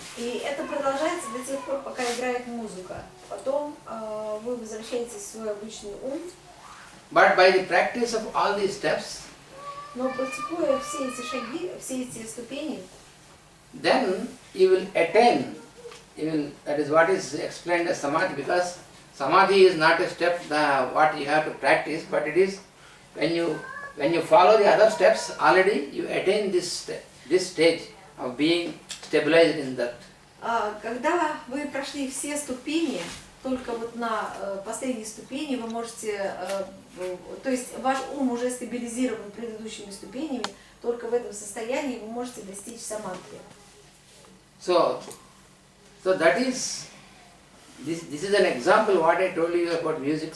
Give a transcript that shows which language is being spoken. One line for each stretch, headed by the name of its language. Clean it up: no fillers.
Russian: И это продолжается до тех пор, пока играет музыка. Потом вы возвращаетесь в свой обычный ум.
English: But by the practice of all these steps,
Russian: но практикуя все эти шаги, все эти ступени,
English: then you will attain. That is what is explained as samadhi, because samadhi is not a step what you have to practice, but it is when you follow the other steps, already you attain this stage of being stabilized in that.
Russian: Когда вы прошли все ступени, только вот на последней ступени вы можете, то есть ваш ум уже стабилизирован предыдущими ступенями, только в этом состоянии вы можете достичь самадхи.
English: So that is, this is an example what I told you about music.